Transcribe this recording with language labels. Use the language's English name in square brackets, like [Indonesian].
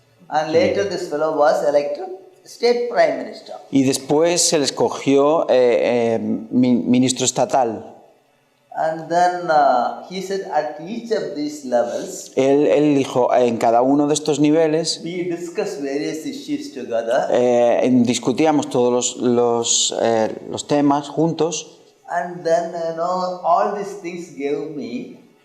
[English] And later this fellow was elected state prime minister. [Spanish] Y después se le escogió ministro estatal. [English] And then he said at each of these levels, [Spanish] Él dijo, en cada uno de estos niveles [English] we discussed various issues together. [Spanish] discutíamos todos los temas juntos [English] And then, all these things gave me